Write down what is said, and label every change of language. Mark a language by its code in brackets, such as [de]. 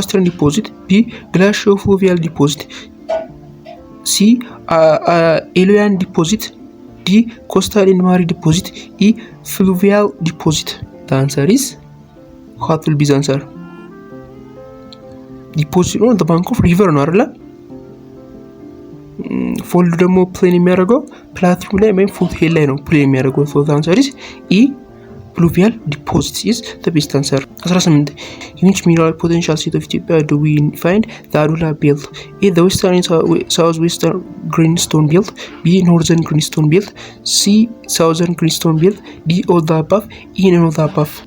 [en] deposit, B glaciofluvial deposit, C Eolian deposit, D coastal and mare deposit, E fluvial deposit. The answer is what will be the answer? Deposit on the bank of river [am] ነው አይደል? ፎልድ ደግሞ ፕሌን የሚያደርገው ፕላቲው ላይ ወይም ፉት ሂል ላይ ነው ፕሌን የሚያደርገው። [en] So the answer is E pluvial deposits is the best answer. 18 in which mineral potential state of Ethiopia do we find the Adula belt? A the western and southwestern greenstone belt, B northern greenstone belt, C southern greenstone belt, D all the above, E none of the above.